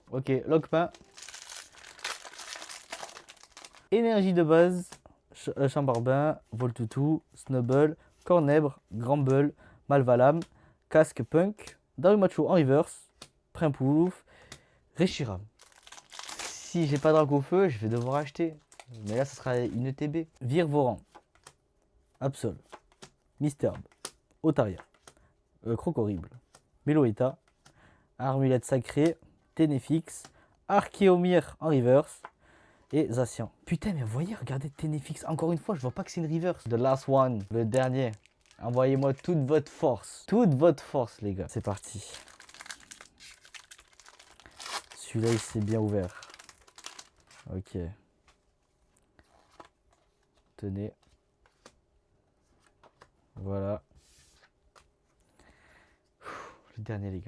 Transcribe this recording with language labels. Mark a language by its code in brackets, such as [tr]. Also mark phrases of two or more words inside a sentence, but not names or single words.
[fr] Ok, Lockpain. Énergie de base. Chambarbin, Voltoutou, Snubble, Cornèbre, Gramble, Malvalam, Casque Punk, Darumacho en reverse, Primpoulouf, Reshiram. Si j'ai pas Dracofeu, je vais devoir acheter. Mais là, ce sera une ETB. Virvoran, Absol, Misterbe, Otaria, Crocorible, Meloetta, Armulette Sacrée, Ténéfix, Archéomir en reverse et Zacian. Putain, mais vous voyez, regardez Ténéfix. Encore une fois, je vois pas que c'est une reverse. [en] The last one, [fr] le dernier. Envoyez-moi toute votre force. Toute votre force, les gars. C'est parti. Celui-là, il s'est bien ouvert. Ok. Tenez. Voilà. Le dernier, les gars.